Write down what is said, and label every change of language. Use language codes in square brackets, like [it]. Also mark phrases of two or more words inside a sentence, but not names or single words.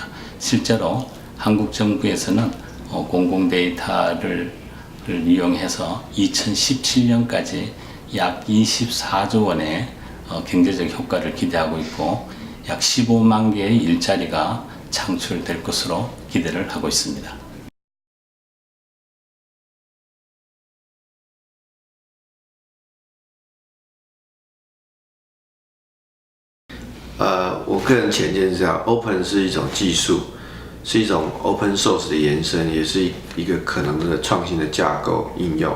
[ko] 실제로 한국 정부에서는 공공 데이터를 이용해서 2017년까지 약 24조 원의 경제적 효과를 기대하고 있고 약 15만 개의 일자리가 창출될 것으로 기대를 하고 있습니다. [zh] 我个人浅见是这样 ，Open 是一种技术，是一种 [en] Open Source [zh] 的延伸，也是一个可能的创新的架构应用。